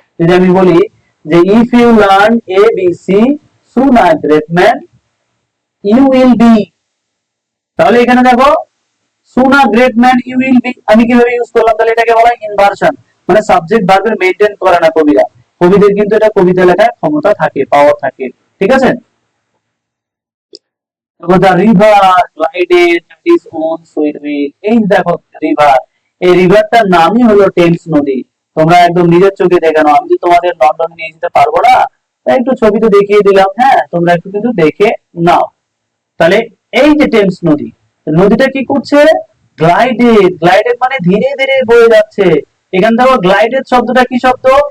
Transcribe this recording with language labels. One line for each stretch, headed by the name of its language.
Bangla: যদি আমি বলি যে
English: if you learn A B C soon a great man you will be,
Bangla: তাহলে এখানে দেখো
English: soon a great man you will be
Bangla: আমি কিভাবে ইউজ করলাম? তাহলে এটাকে বলা হয় ইনভার্সন, মানে সাবজেক্ট ভার্বের মেইনটেইন করে না কবিরা। কবিদের কিন্তু এটা কবিতা লেখার ক্ষমতা থাকে, পাওয়ার থাকে। ঠিক আছে,
English: the river glided at his own sweet will।
Bangla: এই দেখো রিভার, এই রিভারটার নামই হলো টেমস নদী। তোমরা একদম নিজের চোখে দেখে নাও, আমি তো তোমাদের লন্ডন নিয়ে যেতে পারবো না, তাই একটু ছবিতে দেখিয়ে দিলাম। হ্যাঁ, তোমরা একটু কিন্তু দেখে নাও। তাহলে এই যে টেমস নদী, নদীটা কি করছে? গ্লাইডেড, গ্লাইডেড মানে ধীরে ধীরে বয়ে যাচ্ছে। এখান থেকে গ্লাইডেড শব্দটা কি শব্দ?